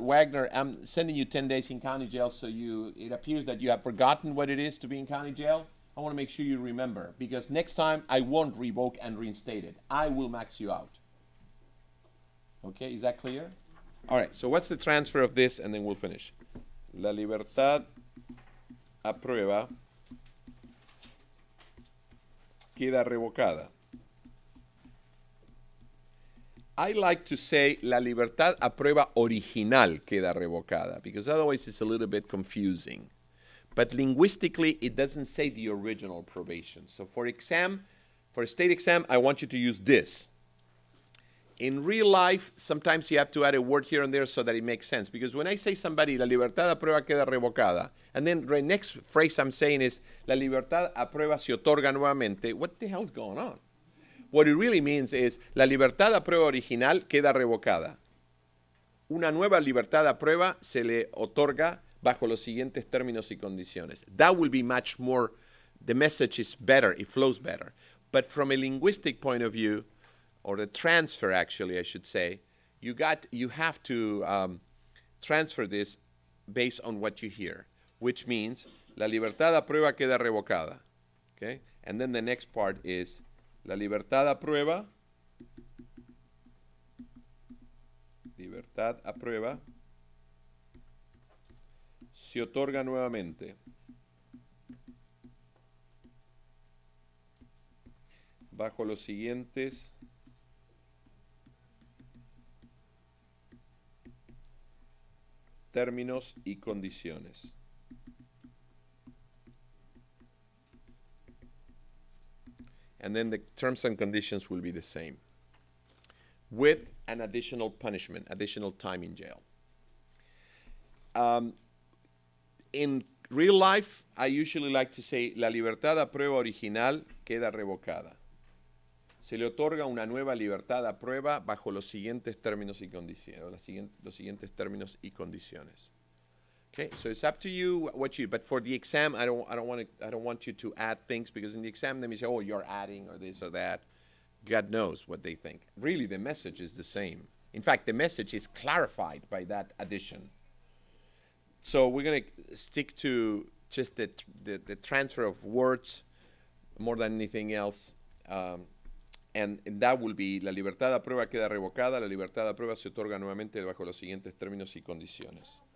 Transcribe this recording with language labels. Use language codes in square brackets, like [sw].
[en] Wagner, I'm sending you 10 days in county jail, so it appears that you have forgotten what it is to be in county jail. I want to make sure you remember, because next time I won't revoke and reinstate it. I will max you out. Okay, is that clear? All right, so what's the transfer of this, and then we'll finish. [es] La libertad a prueba queda revocada. [en] I like to say [es] la libertad a prueba original queda revocada, [en] because otherwise it's a little bit confusing. But linguistically, it doesn't say the original probation. So for a state exam, I want you to use this. In real life, sometimes you have to add a word here and there so that it makes sense. Because when I say somebody, [es] la libertad a prueba queda revocada, [en] and then the next phrase I'm saying is, [es] la libertad a prueba se otorga nuevamente, [en] what the hell's going on? What it really means is, [es] la libertad a prueba original queda revocada. Una nueva libertad a prueba se le otorga bajo los siguientes términos y condiciones. [en] That will be much more the message is better, it flows better. But from a linguistic point of view, or the transfer actually, I should say, you have to transfer this based on what you hear, which means [es] la libertad a prueba queda revocada. Okay? [en] And then the next part is [es] la libertad a prueba, libertad a prueba, se otorga nuevamente. Bajo los siguientes términos y condiciones. [en] And then the terms and conditions will be the same, with an additional punishment, additional time in jail. In real life, I usually like to say, [es] la libertad a prueba original queda revocada. Se le otorga una nueva libertad a prueba bajo los siguientes términos y condiciones. Los siguientes términos y condiciones. [en] Okay, so it's up to you what you. But for the exam, I don't want you to add things, because in the exam they may say, oh, you're adding or this or that. God knows what they think. Really, the message is the same. In fact, the message is clarified by that addition. So we're going to stick to just the transfer of words more than anything else. And that will be, [es] la libertad a prueba queda revocada, la libertad a prueba se otorga nuevamente bajo los siguientes términos y condiciones.